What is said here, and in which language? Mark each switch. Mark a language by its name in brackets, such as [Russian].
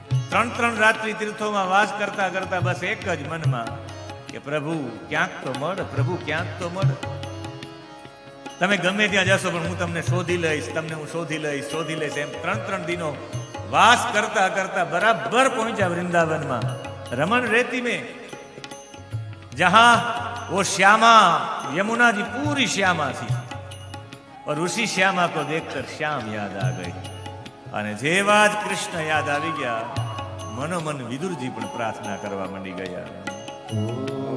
[Gujarati] 3 રાત્રિ તીર્થોમાં વાસ કરતા કરતા બસ એક જ મનમાં કે પ્રભુ ક્યાંક તો મળ, પ્રભુ ક્યાંક તો મળ. તમે ગમે ત્યાં જશો પણ હું તમને શોધી લઈશ, તમને હું શોધી લઈશ. એમ 3 દિનો વાસ કરતા કરતા બરાબર પહોંચ્યા વૃંદાવનમાં. [Hindi] रमन रेती में जहां वो श्यामा, यमुना जी पूरी श्यामा थी और उसी श्यामा को देखकर श्याम याद आ गई. [Gujarati] અને જેવા જ કૃષ્ણ યાદ આવી ગયા, મનોમન વિદુરજી પણ પ્રાર્થના કરવા માંડી ગયા.